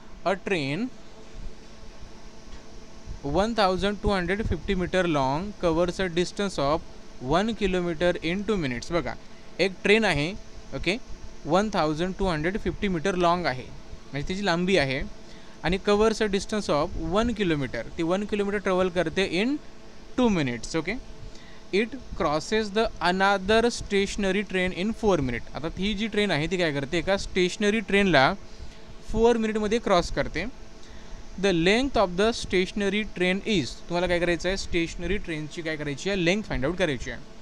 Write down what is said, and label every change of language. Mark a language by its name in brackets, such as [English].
[English] A train 1250 metre long covers a distance of 1 kilometre in 2 minutes. [Marathi] बघा, एक train आहे, okay, 1250 metre long आहे, म्हणजे तिची लांबी आहे, आणि [English] covers a distance of 1 kilometre, [Marathi] ती 1 किलोमीटर ट्रॅव्हल करते [English] In 2 minutes. Okay. It crosses the another stationary train in 4 minute. [Marathi] आता ही जी ट्रेन आहे ती काय करते, एका स्टेशनरी ट्रेनला 4 मिनिटमध्ये क्रॉस करते. [English] the length of the stationary train is, [Marathi] तुम्हाला काय करायचं आहे, स्टेशनरी ट्रेनची काय करायची आहे, लेंथ फाइंड आउट करायची आहे.